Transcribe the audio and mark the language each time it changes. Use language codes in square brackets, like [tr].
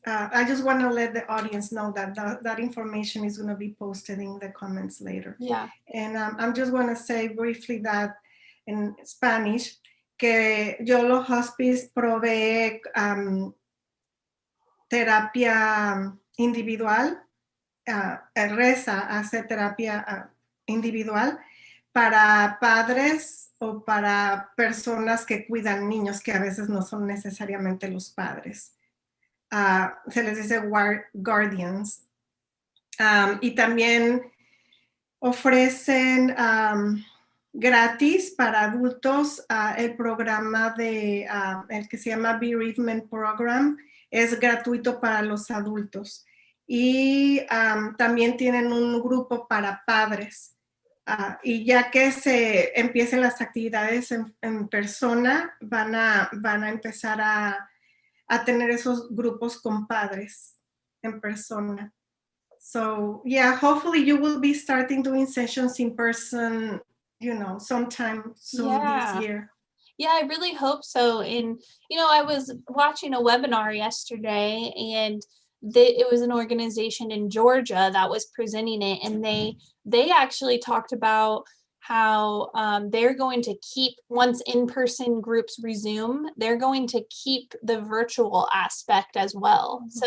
[en] I just want to let the audience know that information is going to be posted in the comments later. Yeah. And I'm just going to say briefly that in Spanish, [es] que YOLO Hospice provee terapia individual. Reza hace terapia individual para padres o para personas que cuidan niños que a veces no son necesariamente los padres. Se les dice guardians. Y también ofrecen gratis para adultos el programa el que se llama Bereavement Program. Es gratuito para los adultos. Y también tienen un grupo para padres. Y ya que se empiecen las actividades en persona, van a empezar a tener esos grupos con padres en persona. [en] So yeah, hopefully you will be starting doing sessions in person, sometime soon this year. Yeah, I really hope so. And, I was watching a webinar yesterday, and it was an organization in Georgia that was presenting it, and they actually talked about how they're going to keep, once in-person groups resume, they're going to keep the virtual aspect as well. Mm-hmm.